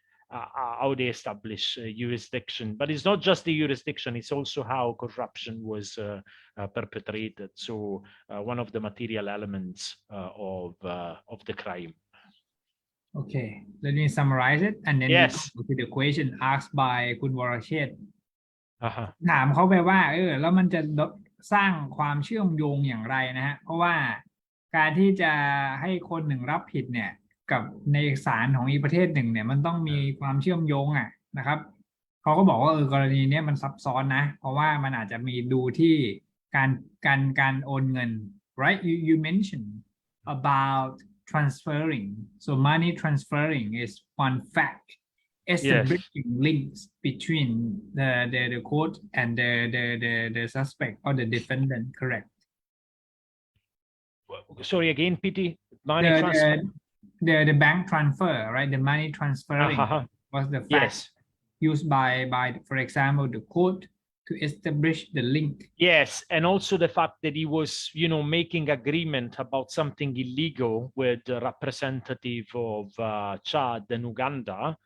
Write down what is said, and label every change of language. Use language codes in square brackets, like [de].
[en] how they establish jurisdiction. But it's not just the jurisdiction, it's also how corruption was perpetrated. So one of the material elements of the crime. Okay, let me summarize it and then Yes. we go to the question asked by คุณวรเชษฐ์ Uh-huh. [th] ถามเขาไปว่าแล้วมันจะสร้างความเชื่อมโยงอย่างไรนะฮะเพราะว่า การที่จะให้คนหนึ่งรับผิดเนี่ยกับในศาลของอีกประเทศหนึ่งเนี่ยมันต้องมีความเชื่อมโยงนะครับเขาก็บอกว่ากรณีนี้มันซับซ้อนนะเพราะว่ามันอาจจะมีดูที่การโอนเงิน [en] right you mentioned about transferring so money transferring is one fact establishing links between the court and the suspect or the defendant correct Sorry again, PT. Money transfer. The bank transfer, right? The money transferring was the fact used by, for example, the court to establish the link. Yes, and also the fact that he was, making agreement about something illegal with the representative of Chad and Uganda.